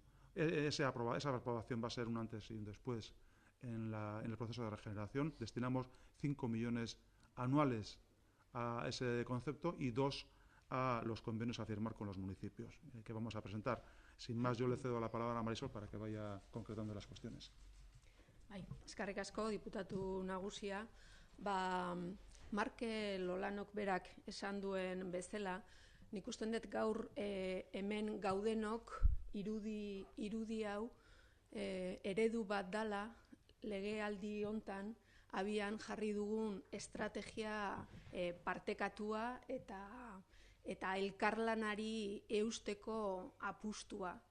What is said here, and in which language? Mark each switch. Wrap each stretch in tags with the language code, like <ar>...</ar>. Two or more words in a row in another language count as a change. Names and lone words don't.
<es>Esa aprobación va a ser un antes y un después en el proceso de regeneración. Destinamos 5 millones anuales a ese concepto y 2 a los convenios a firmar con los municipios que vamos a presentar. Sin más, yo le cedo la palabra a Marisol para que vaya concretando las cuestiones.</es> <eu>Eskerrik asko, diputatu nagusia. Markel Olanok berak esan duen bezala, nik usten dut gaur hemen gaudenok irudi hau eredu bat dala legealdi hontan abian jarri dugun estrategia partekatua eta elkarlanari eusteko apustua.</eu>